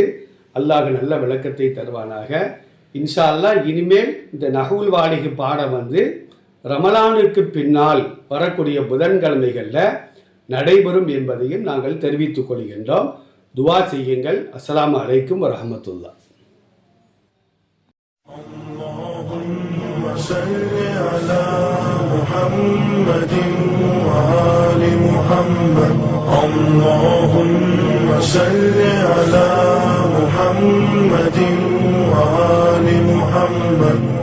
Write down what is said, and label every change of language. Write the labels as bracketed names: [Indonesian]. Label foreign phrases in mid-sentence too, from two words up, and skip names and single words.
[Tamil] அல்லாஹ் நல்ல விளக்கத்தை தருவானாக. [Arabic] إن شاء الله [Tamil] இனிமேல் இந்த நஹ்வுல் வாலிஹ் பாடம் வந்து ரமலானுக்கு பின்னால் வரக்கூடிய புதன்கிழமைகளில் நடைபெறும் என்பதையும் நாங்கள் தெரிவித்துக் கொள்கின்றோம். துவா செய்யுங்கள். [Arabic] السلام عليكم ورحمة الله. صل على محمد وآل محمد. اللهم صل على محمد وآل محمد.